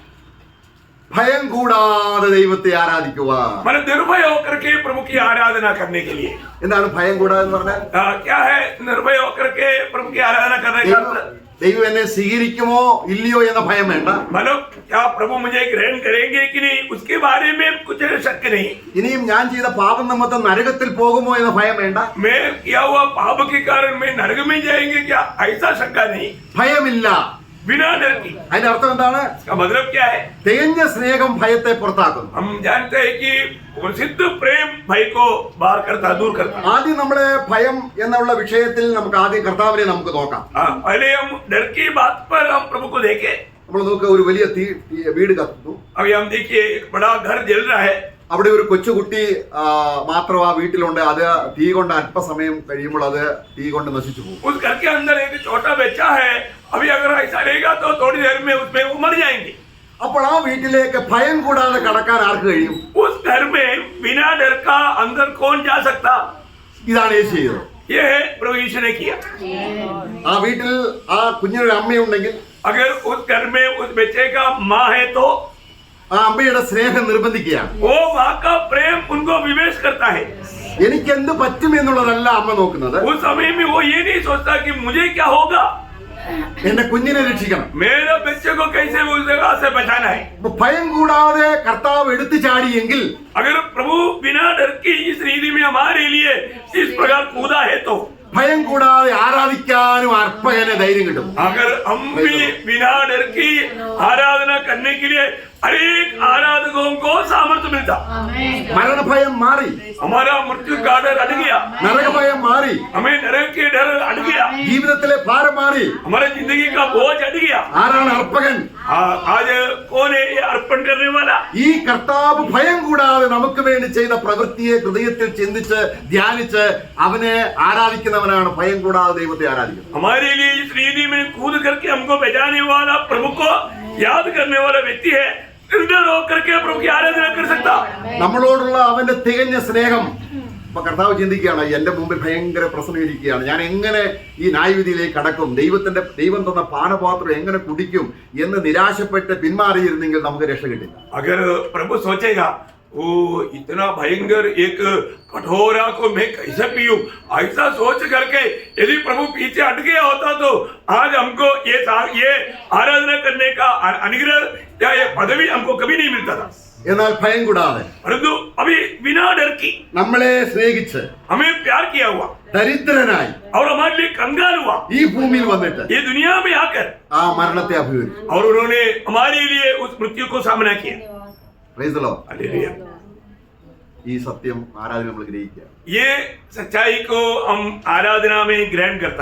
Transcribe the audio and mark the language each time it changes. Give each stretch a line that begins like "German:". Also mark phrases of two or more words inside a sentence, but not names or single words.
Malayalam: ഭയം കൂടാതെ ദൈവത്തെ ആരാധിക്കുക.
Hindi: मैंने निर्भय होकर के प्रभु की आराधना करने के लिए.
Malayalam: എന്താണ് ഭയം കൂടാതെ എന്ന് പറഞ്ഞാൽ?
Hindi: क्या है निर्भय होकर के प्रभु की आराधना करने का?
Malayalam: ദൈവം എന്നെ സ്വീകരിക്കുമോ ഇല്ലയോ എന്ന ഭയം വേണ്ട.
Hindi: मतलब क्या प्रभु मुझे ग्रहण करेंगे कि नहीं उसके बारे में कुछ शक नहीं.
Malayalam: ഇനിയും ഞാൻ ചെയ്ത പാപം നിമിത്തം നരകത്തിൽ പോകുമോ എന്ന ഭയം വേണ്ട.
Hindi: मैं किया हुआ पाप के कारण मैं नरक में जाएंगे क्या, ऐसा शंका नहीं.
Malayalam: ഭയമില്ല.
Hindi: बिना डर की.
Malayalam: അതിന്റെ അർത്ഥം എന്താണ്?
Hindi: इसका मतलब क्या है?
Malayalam: തികഞ്ഞ സ്നേഹം ഭയത്തെ പുറത്താക്കുന്നു.
Hindi: हम जानते हैं कि सिद्ध प्रेम भय को बाहर करता, दूर करता.
Malayalam: ആദ്യം നമ്മളെ ഭയം എന്നുള്ള വിഷയത്തിൽ നമുക്ക് ആദ്യം കർത്താവിനെ നമുക്ക് നോക്കാം.
Hindi: पहले हम डर की बात पर हम प्रभु को देखें.
Malayalam: നമ്മൾ നോക്കുക, ഒരു വലിയ വീട് കത്തുന്നു.
Hindi: अभी हम देखिए एक बड़ा घर जल रहा है.
Malayalam: അവിടെ ഒരു കൊച്ചുകുട്ടി മാത്രം ആ വീട്ടിലുണ്ട്. അത് തീ കൊണ്ട് അല്പസമയം കഴിയുമ്പോൾ അത് തീ കൊണ്ട് നശിച്ചു പോകും.
Hindi: उस घर के अंदर एक छोटा बच्चा है. अभी अगर ऐसा रहेगा तो थोड़ी देर में उसमें वो मर जाएंगे.
Malayalam: അപ്പോൾ ആ വീട്ടിലേക്ക് ഭയം കൂടാതെ കടക്കാൻ ആർക്ക് കഴിയും?
Hindi: उस घर में बिना डर का अंदर कौन जा सकता?
Malayalam: ഇതാണ് യേശു ചെയ്തത്.
Hindi: ये है प्रभु यीशु ने किया.
Malayalam: ആ വീട്ടിൽ ആ കുഞ്ഞിനൊരു അമ്മയുണ്ടെങ്കിൽ
Hindi: अगर उस घर में उस बच्चे का माँ है तो
Malayalam: ആ അമ്മയുടെ സ്നേഹം നിർബന്ധിക്കുകയാണ്.
Hindi: वो माँ का प्रेम उनको विवेश करता है.
Malayalam: എനിക്ക് എന്ത് പറ്റും എന്നുള്ളതല്ല അമ്മ നോക്കുന്നത്.
Hindi: उस समय में वो ये नहीं सोचता कि मुझे क्या होगा,
Malayalam: എന്റെ കുഞ്ഞിനെ രക്ഷിക്കണം.
Hindi: मेरे बच्चे को कैसे उस जगह से बचाना है.
Malayalam: അപ്പൊ ഭയം കൂടാതെ കർത്താവ് എടുത്തു ചാടിയെങ്കിൽ
Hindi: अगर प्रभु बिना डर की इस रीति में हमारे लिए इस प्रकार कूदा है तो
Malayalam: ഭയം കൂടാതെ ആരാധിക്കാനും അർപ്പകന് ധൈര്യം കിട്ടും.
Hindi: अगर हम भी बिना डर की आराधना करने के लिए अनेक आराधकों को सामर्थ्य मिलता.
Malayalam: മരണഭയം മാറി,
Hindi: हमारा मृत्यु का डर हट गया,
Malayalam: നരകഭയം മാറി,
Hindi: हमें नरक के डर हट गया,
Malayalam: ജീവിതത്തിലെ ഭാരം മാറി.
Hindi: हमारे जिंदगी का बोझ हट गया.
Malayalam: ആരാണ് അർപ്പകൻ?
Hindi: आज कौन है ये अर्पण करने वाला?
Malayalam: ഈ കർത്താവ് ഭയം കൂടാതെ നമുക്ക് വേണ്ടി ചെയ്ത പ്രവൃത്തിയെ ഹൃദയത്തിൽ ചിന്തിച്ച് ധ്യാനിച്ച് അവനെ ആരാധിക്കുന്നവനാണ് ഭയം കൂടാതെ ദൈവത്തെ ആരാധിക്കുന്നത്.
Hindi: हमारे लिए इस रीति में कूद करके हमको बचाने वाला प्रभु को याद करने वाला व्यक्ति है. निर्डर होकर के प्रभु की आराधना कर सकता.
Malayalam: നമ്മളോടുള്ള അവന്റെ തികഞ്ഞ സ്നേഹം. അപ്പൊ കർത്താവ് ചിന്തിക്കുകയാണ്, എന്റെ മുമ്പിൽ ഭയങ്കര പ്രശ്നം ഇരിക്കുകയാണ്, ഞാൻ എങ്ങനെ ഈ ന്യായവിധിയിലേക്ക് കടക്കും, ദൈവം തന്ന പാനപാത്രം എങ്ങനെ കുടിക്കും എന്ന് നിരാശപ്പെട്ട് പിന്മാറിയിരുന്നെങ്കിൽ നമുക്ക് രക്ഷ കിട്ടില്ല.
Hindi: अगर प्रभु सोचेगा वो इतना भयंकर एक कठोरा को मैं कैसे पीऊं, ऐसा सोच करके यदि प्रभु पीछे हट गया होता तो आज हमको ये आराधना करने का अनुग्रह या ये पदवी हमको कभी नहीं मिलता था.
Malayalam: എന്നാൽ ഭയം കൂടാതെ
Hindi: परंतु अभी बिना डर की
Malayalam: നമ്മളെ സ്നേഹിച്ച്
Hindi: हमें प्यार किया हुआ
Malayalam: ദരിദ്രനായി
Hindi: और हमारे लिए कंगाल हुआ
Malayalam: ഈ ഭൂമിയിൽ വന്നിട്ട്
Hindi: ये दुनिया में आकर
Malayalam: ആ മരണത്തെ അഭിമുഖീകരിച്ചു.
Hindi: और उन्होंने हमारे लिए उस मृत्यु को सामना किया.
English: Praise the Lord.
Hindi: हालेलुया.
Malayalam: ഈ സത്യം ആരാധന നമ്മൾ ഗ്രഹിക്കുക.
Hindi: ये सच्चाई को हम आराधना में ग्रहण करता है.